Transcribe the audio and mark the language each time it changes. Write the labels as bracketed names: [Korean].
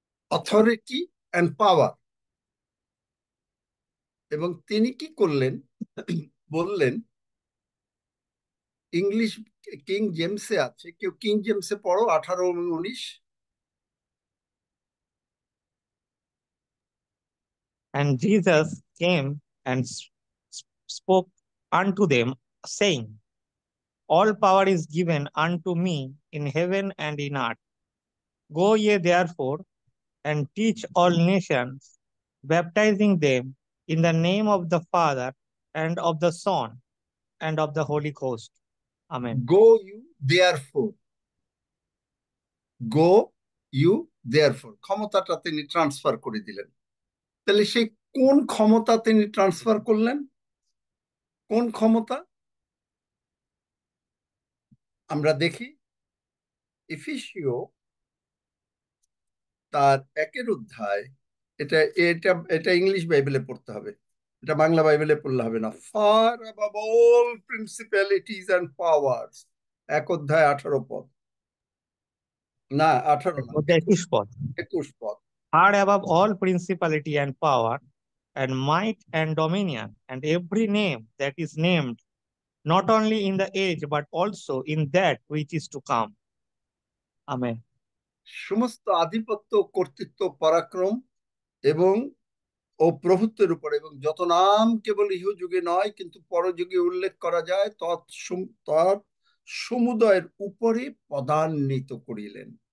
[English] Authority and power. [Bangla] এবং তিনি কি করলেন বললেন, ইংলিশ কিং জেমসে আছে, কেউ কিং জেমসে পড়ো 18 এবং 19। [English] And Jesus came and spoke unto them, saying, All power is given unto me in heaven and in earth. Go ye therefore and teach all nations, baptizing them in the name of the Father and of the Son and of the Holy Ghost. Amen. Go you therefore, go you therefore [Bangla] ক্ষমতাটা তিনি transfer করে দিলেন। তাহলে সেই কোন ক্ষমতা তিনি transfer করলেন? কোন ক্ষমতা? আমরা দেখি এফেসীয় তার 1 অধ্যায়। এটা এটা এটা ইংলিশ বাইবেলে পড়তে হবে, এটা বাংলা বাইবেলে পড়লে হবে না। [English] far above all principalities and powers, [Bangla] 1 অধ্যায় 18 পদ, না 18 না, 21 পদ। 21 পদ। [English] Far above all principality and power and might and dominion and every name that is named, not only in the age but also in that which is to come. Amen. [Bangla] সমস্ত আধিপত্য, কর্তৃত্ব, পরাক্রম এবং ও প্রভুত্বের উপর, এবং যত নাম কেবল ইহ যুগে নয় কিন্তু পরযুগে উল্লেখ করা যায়, তৎ সমুদয়ের উপরে পদান্বিত করিলেন।